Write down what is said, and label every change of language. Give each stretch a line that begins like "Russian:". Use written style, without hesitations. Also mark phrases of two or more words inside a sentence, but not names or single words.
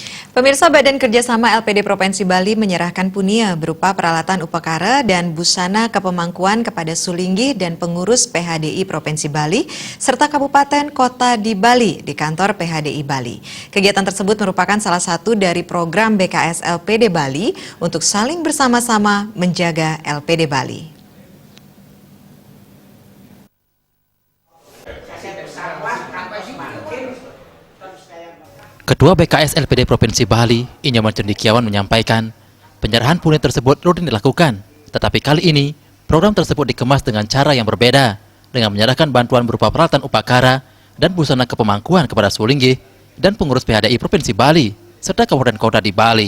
Indonesian: Pemirsa, Badan Kerjasama LPD Provinsi Bali menyerahkan punia berupa peralatan upakara dan busana kepemangkuan kepada Sulinggi dan pengurus PHDI Provinsi Bali serta kabupaten kota di Bali di kantor PHDI Bali. Kegiatan tersebut merupakan salah satu dari program BKS LPD Bali untuk saling bersama-sama menjaga LPD Bali. Ketua BKS LPD Provinsi Bali, Inyoman Cendekiawan menyampaikan, penyerahan punia tersebut rutin dilakukan, tetapi kali ini program tersebut dikemas dengan cara yang berbeda, dengan menyerahkan bantuan berupa peralatan upakara dan busana kepemangkuan kepada Sulinggi dan pengurus PHDI Provinsi Bali, serta kabupaten kota di Bali.